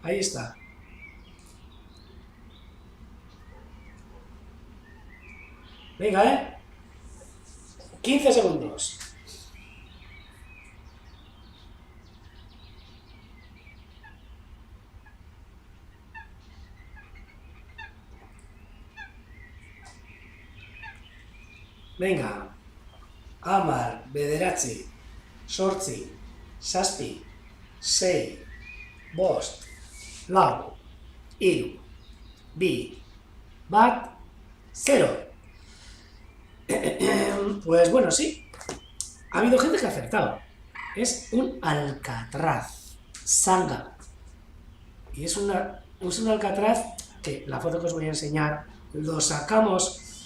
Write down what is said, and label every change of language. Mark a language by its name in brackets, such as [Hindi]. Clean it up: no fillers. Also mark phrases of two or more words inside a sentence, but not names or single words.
[Spanish] Ahí está. Venga, 15 segundos. Venga. [Basque] Amar, bederatzi, sortzi, zazpi, sei, bost, lau, hiru, bi, bat, 0. [Spanish] Pues bueno, sí. Ha habido gente que ha acertado. Es un alcatraz. Sanga. Y es un alcatraz que la foto que os voy a enseñar lo sacamos.